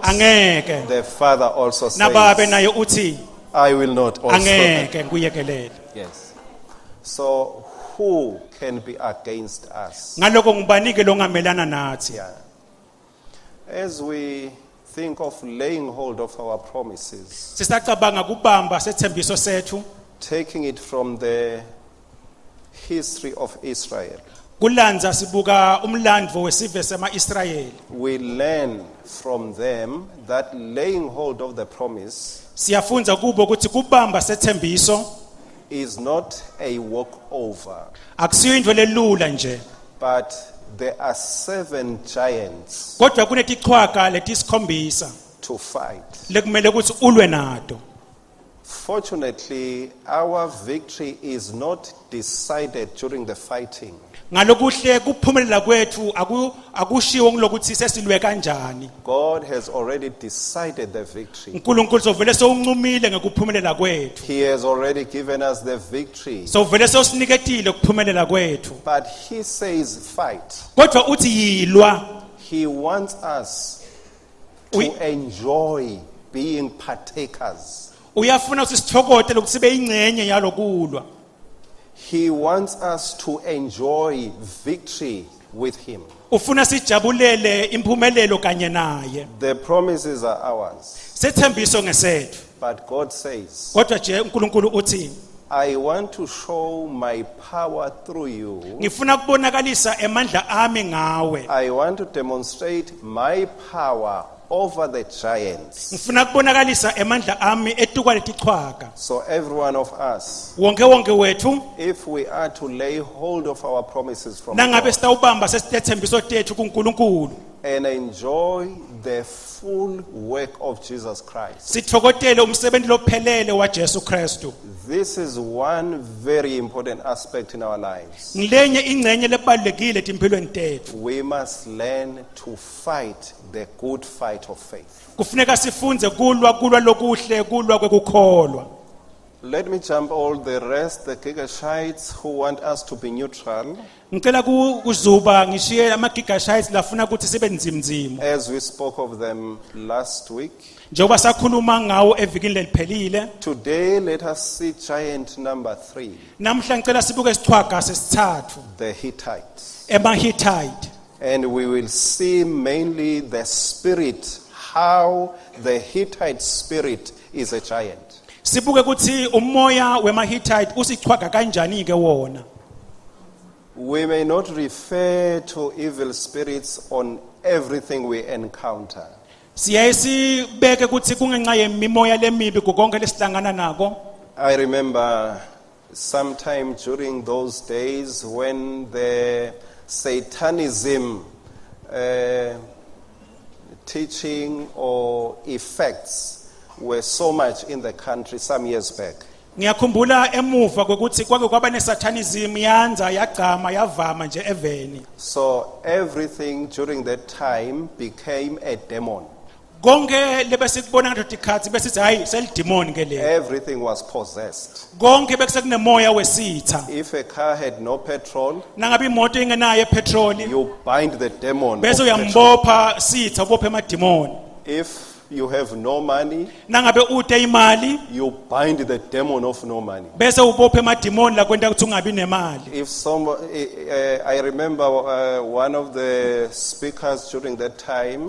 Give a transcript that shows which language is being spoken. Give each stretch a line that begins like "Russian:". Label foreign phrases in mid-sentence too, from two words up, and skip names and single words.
English: The Father also says, I will not also. Yes. So who can be against us? Yeah. As we think of laying hold of our promises,
Swati: sisacabanga kubamba sethembiso sethu
English: taking it from the history of Israel.
Swati: kulandza sibuka umlandvo wesive sema-Israyeli.
English: We learn from them that laying hold of the promise
Swati: Siyafunza kubo ukuthi kubamba sethembiso
English: is not a walkover,
Swati: akusiyo into lelula nje,
English: but there are 7 giants
Swati: kodwa kunetichwaka letisikhombisa
English: to fight.
Swati: lekumele ukuthi ulwe nato.
English: Fortunately, our victory is not decided during the fighting.
Swati: Ngalokuhle kuphumelela kwethu akushiwo ngilokuthi sesilwe kanjani.
English: God has already decided the victory.
Swati: uNkulunkulu sovele sowuncumile ngekuphumelela kwethu.
English: He has already given us the victory.
Swati: Sovele sowusiniketile ukuphumelela kwethu.
English: But he says fight.
Swati: Kodwa uthi yilwa.
English: He wants us to enjoy being partakers.
Swati: Uyafuna ukuthi sithokote ukuthi sibe ingcenye yalokulwa.
English: He wants us to enjoy victory with him.
Swati: Ufuna sijabulele imphumelelo kanye naye.
English: The promises are ours.
Swati: Sethembiso ngesethu.
English: But God says,
Swati: Kodwa nje uNkulunkulu uthi
English: I want to show my power through you.
Swati: ngifuna kubonakalisa emandla ami ngawe.
English: I want to demonstrate my power over the giants.
Swati: Ngifuna kubonakalisa emandla ami etukwa letichwaka.
English: So every one of us,
Swati: Wonke wethu
English: if we are to lay hold of our promises from
Swati: nangabe
English: God
Swati: sitawubamba sesithembiso tethu kuNkulunkulu
English: and enjoy the full work of Jesus Christ,
Swati: sithokotele umsebenzi lophelele waJesu Kristu.
English: this is one very important aspect in our lives.
Swati: Ngilenye ingcenye lebalekile empilweni tethu.
English: We must learn to fight the good fight of faith.
Swati: Kufuneka sifunze kulwa lokuhle kulwa kwekukholwa.
English: Let me jump all the rest, the Gigashites who want us to be neutral.
Swati: Ngicela kuzuba ngishiye amagigashites lafuna ukuthi sibe nzimnzima.
English: As we spoke of them last week,
Swati: Njengoba sakhuluma ngawo evikini leliphelile,
English: today let us see giant number 3,
Swati: namhla ngicela sibuke isichwaga sesithathu,
English: the Hittites.
Swati: ema-Hittite.
English: And we will see mainly the spirit, how the Hittite spirit is a giant.
Swati: Sibuke ukuthi umoya wema-Hittite usichwaga kanjani ke wona.
English: We may not refer to evil spirits on everything we encounter.
Swati: Siyaye sibeke ukuthi kungenxa yemimoya lemibi kukonke lesihlangana nako.
English: I remember sometime during those days when the Satanism teaching or effects were so much in the country some years back.
Swati: Ngiyakhumbula emuva kwekuthi kwake kwaba nesatanism yanza yagqama yavama nje eveni.
English: So everything during that time became a demon.
Swati: Konke lebesikubona ngathi tikhathi besithi hayi selidemon ke le.
English: Everything was possessed.
Swati: Konke bekusekunemoya wesitha.
English: If a car had no petrol,
Swati: Nangabe imoto ingenayo petrol,
English: you bind the demon.
Swati: bese uyambopha sitha ubophe emademon.
English: If you have no money,
Swati: Nangabe ute imali,
English: you bind the demon of no money.
Swati: bese ubophe emademon la kwenta ukuthi ungabi nemali.
English: If somebody, I remember one of the speakers during that time,